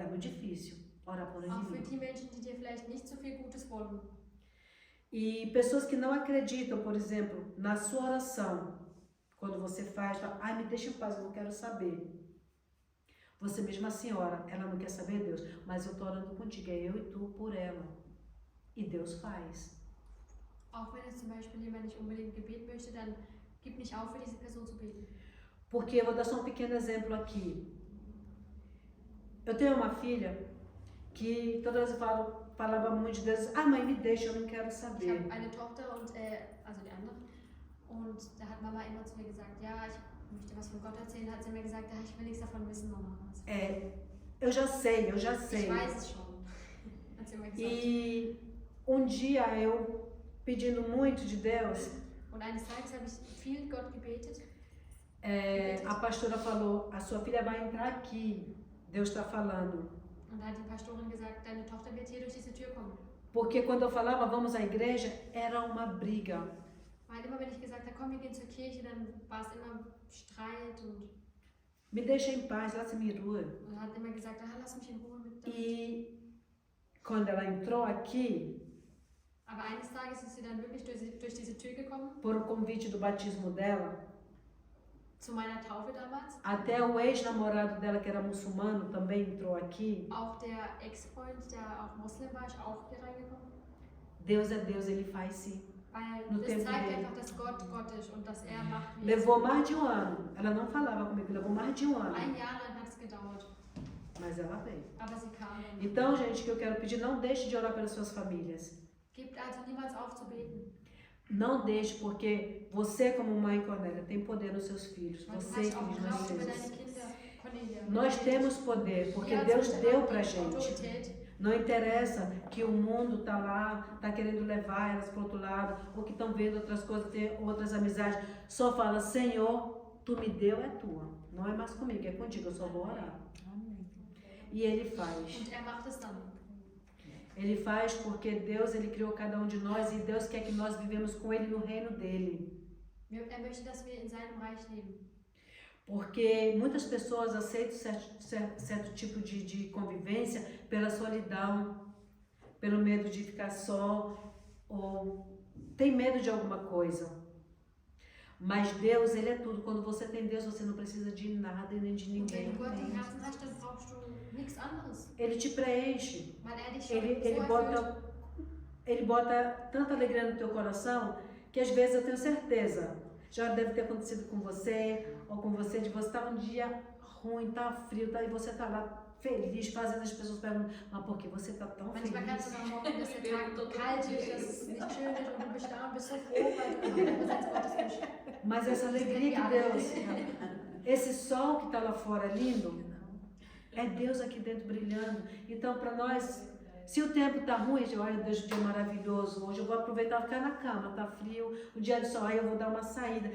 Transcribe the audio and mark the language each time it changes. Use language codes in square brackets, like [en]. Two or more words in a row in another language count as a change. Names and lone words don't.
[pt] É muito difícil orar por ela. E pessoas que não acreditam, por exemplo, na sua oração, Quando você faz, fala, ai, me deixa em paz, eu não quero saber. Você mesma senhora, ela não quer saber Deus, mas eu tô orando contigo, é eu e tu por ela. E Deus faz. [de] Auch wenn es zum Beispiel jemand nicht unbedingt Gebet möchte, dann gib nicht auf, für diese Person zu beten. [pt] Porque eu vou dar só um pequeno exemplo aqui. Eu tenho uma filha que toda vez eu falava muito de Deus, ah, mãe, me deixa, eu não quero [de] Ich [pt] saber. [de] habe eine Tochter und, also die andere, und da hat Mama immer zu mir gesagt, ja, ich möchte was von Gott erzählen, hat sie mir gesagt, ja, ich will nichts davon wissen, Mama. [pt] Eu já sei. [de] Ich weiß es schon, hat sie immer gesagt. [pt] E um dia eu, pedindo muito de Deus, [de] Und eines Tages habe ich viel Gott gebetet. [pt] a pastora falou, a sua filha vai entrar aqui, Deus está falando. [de] Und da hat die Pastorin gesagt, deine Tochter wird hier durch diese Tür kommen. [pt] Porque quando eu falava, vamos à igreja, era uma briga. [de] Weil immer, wenn ich gesagt habe, komm, wir gehen zur Kirche, dann war es immer Streit und [pt] Me deixa em paz, laisse-me ir. [de] er hat immer gesagt, ah, lass mich in Ruhe mit dem. [pt] E quando ela entrou aqui, [de] Aber eines Tages ist sie dann wirklich durch diese Tür gekommen, [pt] por o convite do batismo dela, [de] zu meiner Taufe damals. [pt] até o ex-namorado dela, que era muçulmano, também entrou aqui. [de] Auch der Ex-Freund, der auch Muslim war, ist auch hier reingekommen. [pt] Deus é Deus, Ele faz sim. [de] Weil [pt] No [de] das [pt] tempo [de] zeigt [pt] dele. [de] einfach, dass Gott Gott ist und dass er macht, wie [pt] Levou mais de um ano. Ela não falava comigo, levou mais de um ano. [de] Ein Jahr lang hat es gedauert, [pt] Mas ela veio. [de] aber sie kam dann. [pt] Então, gente, o que eu quero pedir, não deixe de orar pelas suas famílias. [de] Gebt also niemals auf zu beten. [pt] Não deixe, porque você, como mãe, Cornélia, tem poder nos seus filhos. [de] Weil du [pt] Você [de] hast [pt] que [de] auch [pt] diz [de] Kraft über deine [pt] Jesus. [de] Kinder, Cornelia. [pt] Nós temos poder, porque [de] Wir als [pt] Deus [de] Mutter [pt] deu [de] haben [pt] pra [de] die [pt] gente. [de] Autorität. [pt] Não interessa que o mundo tá lá, tá querendo levar elas pro outro lado, ou que estão vendo outras coisas, ter outras amizades. Só fala, Senhor, tu me deu, é tua. Não é mais comigo, é contigo, eu só vou orar. E Ele faz. [de] Und er macht es dann. [pt] Ele faz porque Deus, Ele criou cada um de nós e Deus quer que nós vivemos com Ele no reino dEle. [de] Er möchte, dass wir in seinem Reich leben. [pt] Porque muitas pessoas aceitam certo tipo de convivência pela solidão, pelo medo de ficar só, ou tem medo de alguma coisa. Mas Deus, Ele é tudo. Quando você tem Deus, você não precisa de nada e nem de [de] Und wenn [pt] ninguém. [de] du Gott im Herzen hast, dann brauchst du nichts anderes. [pt] Ele te preenche. [de] Weil er dich schon [pt] Ele [de] so erfüllt. [pt] ele bota tanta alegria no teu coração que às vezes eu tenho certeza, já deve ter acontecido com você ou com você, de você estar um dia ruim, tá frio, tá, e você tá lá feliz, fazendo as pessoas perguntam, mas por que você tá tão [de] Manchmal kann es [pt] feliz? [de] sogar morgen, dass der Tag kalt ist, dass es nicht schön ist und du bist da und bist so froh, weil du einfach in der Präsenz Gottes bist. [pt] Mas essa alegria que Deus, esse sol que tá lá fora lindo, é Deus aqui dentro brilhando. Então para nós, se o tempo tá ruim, olha, Deus, o dia é maravilhoso, hoje eu vou aproveitar e ficar na cama, tá frio, o dia de sol, aí eu vou dar uma saída.